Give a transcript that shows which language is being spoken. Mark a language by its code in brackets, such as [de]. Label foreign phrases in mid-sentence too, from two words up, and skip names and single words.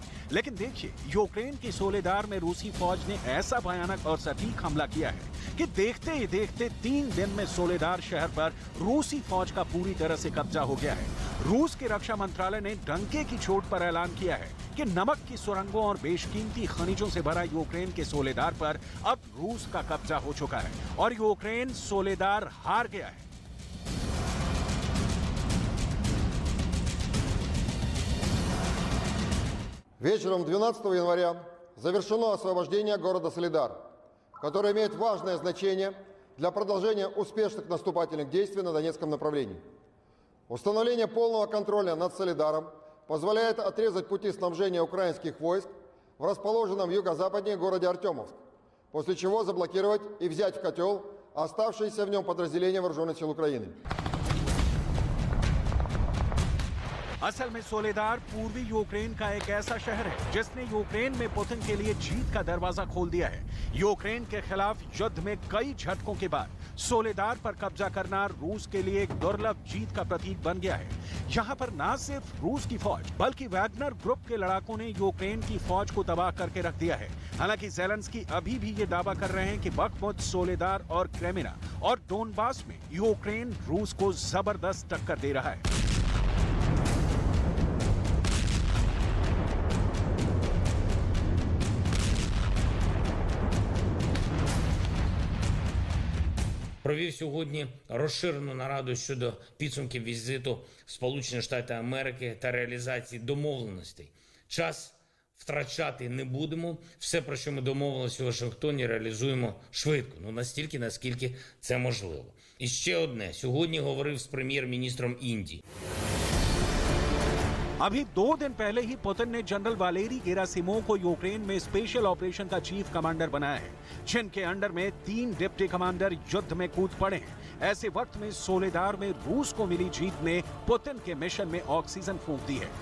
[hi] लेकिन देखिए, यूक्रेन की सोलेदार में रूसी फौज ने ऐसा भयानक और सटीक हमला किया है कि देखते ही देखते 3 दिन में सोलेदार शहर पर रूसी फौज का पूरी तरह से कब्जा हो गया है। रूस के रक्षा मंत्रालय ने डंके की चोट पर ऐलान किया है कि नमक की सुरंगों और बेशकीमती खनिजों से भरा यूक्रेन के सोलेदार पर अब रूस का कब्जा हो चुका है और यूक्रेन सोलेदार हार गया है। [ru] Вечером 12 января завершено освобождение города Солидар, который имеет важное значение для продолжения успешных наступательных действий на Донецком направлении. Установление полного контроля над Солидаром позволяет отрезать пути снабжения украинских войск в расположенном юго-западнее городе Артемовск, после чего заблокировать и взять в котел оставшиеся в нем подразделения вооруженных сил Украины. [hi] असल में सोलेदार पूर्वी यूक्रेन का एक ऐसा शहर है जिसने यूक्रेन में पुतिन के लिए जीत का दरवाजा खोल दिया है। यूक्रेन के खिलाफ युद्ध में कई झटकों के बाद सोलेदार पर कब्जा करना रूस के लिए एक दुर्लभ जीत का प्रतीक बन गया है। यहाँ पर न सिर्फ रूस की फौज बल्कि वैगनर ग्रुप के लड़ाकों ने यूक्रेन की फौज को तबाह करके रख दिया है। हालांकि ज़ेलेंस्की अभी भी ये दावा कर रहे हैं कि बख्मुत, सोलेदार और क्रेमिना और डोनबास में यूक्रेन रूस को जबरदस्त टक्कर दे रहा है। [uk] Провів сьогодні розширену нараду щодо підсумків візиту в Сполучені Штати Америки та реалізації домовленостей. Час втрачати не будемо. Все, про що ми домовилися у Вашингтоні, реалізуємо швидко. Настільки, наскільки це можливо. І ще одне. Сьогодні говорив з прем'єр-міністром Індії. [hi] अभी 2 दिन पहले ही पुतिन ने जनरल वालेरी गेरासिमोव को यूक्रेन में [en] special operation [hi] का [en] chief commander [hi] बनाया है, जिनके अंडर में 3 [en] deputy commander [hi] युद्ध में कूद पड़े हैं। ऐसे वक्त में सोलेदार में रूस को मिली जीत ने पुतिन के मिशन में ऑक्सीजन फूंक दी है।